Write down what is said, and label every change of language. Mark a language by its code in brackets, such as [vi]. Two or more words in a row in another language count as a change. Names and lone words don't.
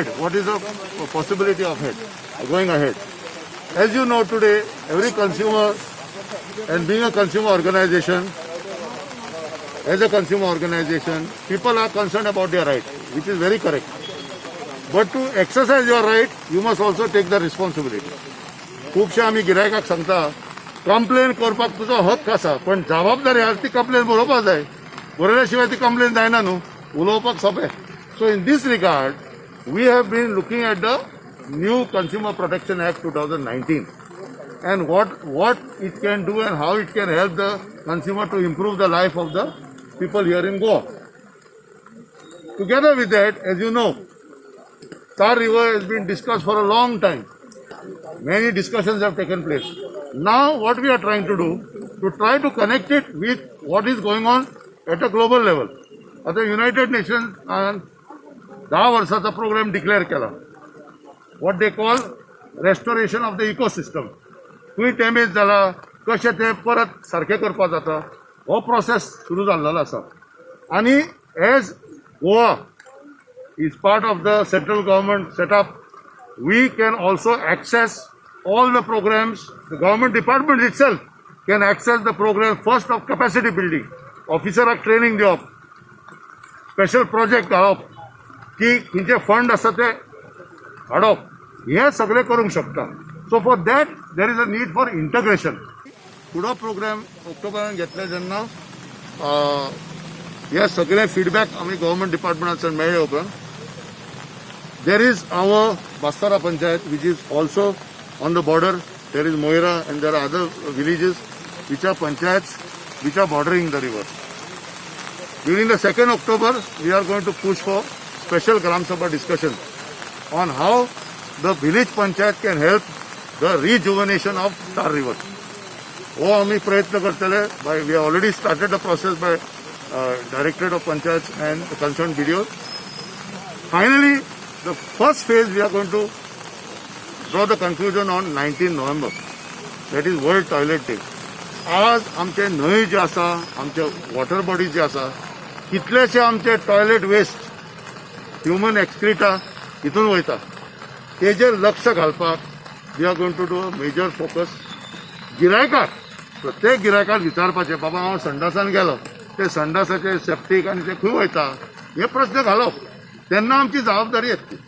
[en] What is the possibility of going ahead? As you know today, every consumer, and being a consumer organization, as a consumer organization, people are concerned about their right, which is very correct. But to exercise your right, you must also take the responsibility. [kok] खूपशे आम्ही गिरायकाक सांगता कंप्लेन करपाक तुजो हक्क आसा पण जबाबदारी आसा ती कंप्लेन बरोवपाक जाय बरयल्या ती कंप्लेन जायना न्हू उलोवपाक सोंपें [en] so in this regard we have been looking at the New Consumer Protection Act 2019 and what it can do and how it can help the consumer to improve the life of the people here in Goa. Together with that, as you know, Tar River has been discussed for a long time. Many discussions have taken place. Now what we are trying to do, to try to connect it with what is going on at a global level. [kok] आता United Nations and 10 वर्षाचा प्रोग्राम डिक्लेअर केला. [en] What they call restoration of the ecosystem. [kok] खंय डॅमेज जाला, कशें तें परत सारकें करपाक जाता, हो प्रोसेस सुरू जाल्लो आसा. [en] आनी एज गोवा is part of the central government setup, we can also access all the programs. The government department itself can access the program first of capacity building, officer training job, special project [kok] घालप, की खंयचे फंड आसा ते हाडप, हे सगळे करूंक शकता. [en] So for that there is a need for integration. [kok] पुढो प्रोग्राम ऑक्टोबरान घेतले जेन्ना हे सगळे फीडबॅक आमी गव्हर्मेंट डिपार्टमेंटाच्यान मेळ्ळे उपरांत [en] there is our Bastara Panchayat, which is also on the border. There is Moira and there are other villages which are panchayats which are bordering the river. During the 2nd October, we are going to push for special Gram Sabha discussion on how the village panchayat can help the rejuvenation of Tar River. [kok] Oh, आम्ही प्रयत्न करतले. [en] We have already started the process by Directorate of Panchayats and the concerned BDO. Finally, the first phase we are going to draw the conclusion on 19 November. That is World Toilet Day. [kok] आज आमचे न्हंय जे आसा, आमचे [en] water body [kok] जे आसा, कितलेशे आमचे [en] toilet waste, human excreta [kok] हितून वयता. तेजेर लक्ष घालपाक [en] we are going to do a major focus. [kok] गिरायकाक, प्रत्येक गिरायकाक विचारपाचें, बाबा हांव संडासान गेलो, ते संडासाचे सेप्टीक आनी ते खंय वयता, हे प्रश्न घालप. तेन्ना आमची जबाबदारी येतली.